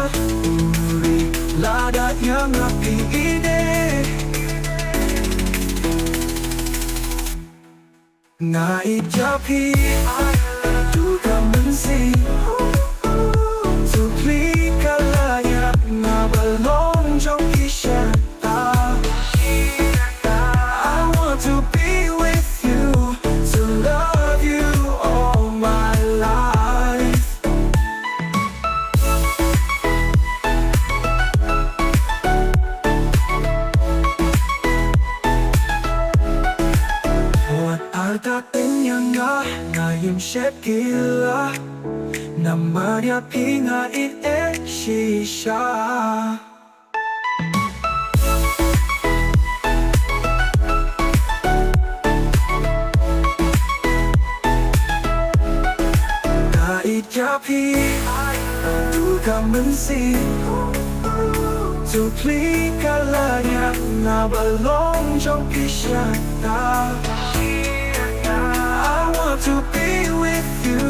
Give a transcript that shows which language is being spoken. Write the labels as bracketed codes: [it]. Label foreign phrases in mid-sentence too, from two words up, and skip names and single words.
[kha] Lada ieid du mynsiem to plie kylla belong jong Shirta. [en] I want to be with you, to love you all my life. [kha] artatien shet kylla Namar ieid shisha. du mynsiem to plie kylla belong jong Shirta. [en] I want to be with